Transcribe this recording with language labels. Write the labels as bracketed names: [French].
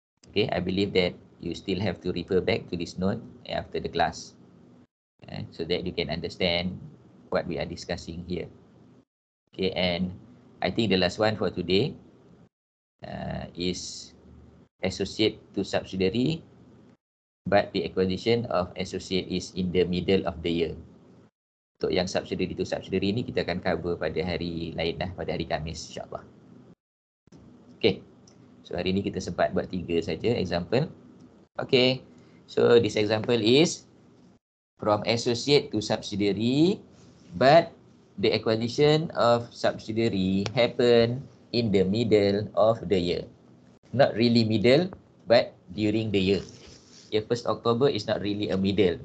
[English] Okay, I believe that you still have to refer back to this note after the class, so that you can understand what we are discussing here. Okay, and I think the last one for today is associate to subsidiary, but the acquisition of associate is in the middle of the year. [Malay] Untuk yang subsidiary to subsidiary ni kita akan cover pada hari lain lah, pada hari Khamis, insyaAllah. Okay, so hari ni kita sempat buat 3 saja example. [English] Okay, so this example is from associate to subsidiary, but the acquisition of subsidiary happen in the middle of the year. Not really middle, but during the year. 1st October is not really a middle.